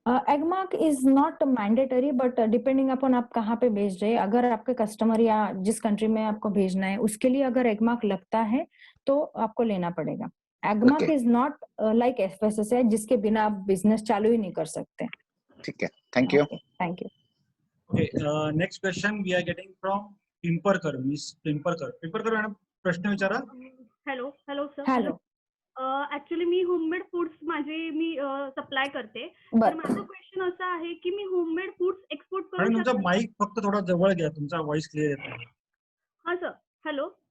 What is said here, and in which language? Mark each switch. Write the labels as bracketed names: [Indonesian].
[English] Agmark is not mandatory, but depending upon [Hindi] आप कहाँ पे भेज रहे हैं। अगर आपके कस्टमर या जिस कंट्री में आपको भेजना है उसके लिए अगर एगमार्क लगता है तो आपको लेना पड़ेगा। [English] Agmark is not like [Hindi] FSSAI जिसके बिना आप बिजनेस चालू ही नहीं कर सकते। ठीक है, thank you. [English] Thank you. Okay, next question we are getting from Pimpurkar, Miss Pimpurkar. [Marathi] Pimpurkar madam, प्रश्न विचारा. [English] Hello sir. Hello. [Marathi] ऍक्च्युली मी होममेड फूड्स मी सप्लाय करते. तर माझा क्वेश्चन असा आहे की मी होममेड फूड्स एक्सपोर्ट करू मॅडम तुमचा शकते? माईक फक्त थोडा जवळ घ्या, तुमचा व्हॉइस क्लिअर येत नाही. हा सर. हॅलो.